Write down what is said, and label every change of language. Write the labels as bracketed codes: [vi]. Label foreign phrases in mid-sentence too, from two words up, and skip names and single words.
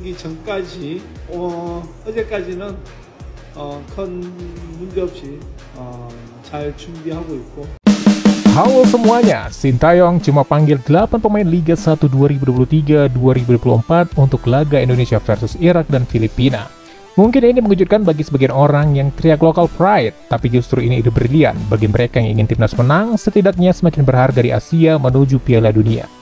[ko] 전까지 어제까지는 큰 문제 없이 잘 준비하고 있고. [id] Halo semuanya, Sintayong cuma panggil 8 pemain Liga 1 2023-2024 untuk laga Indonesia versus Irak dan Filipina. Mungkin ini mengejutkan bagi sebagian orang yang teriak [en] local pride, [id] tapi justru ini ide brilian bagi mereka yang ingin timnas menang, setidaknya semakin berharga di Asia menuju Piala Dunia.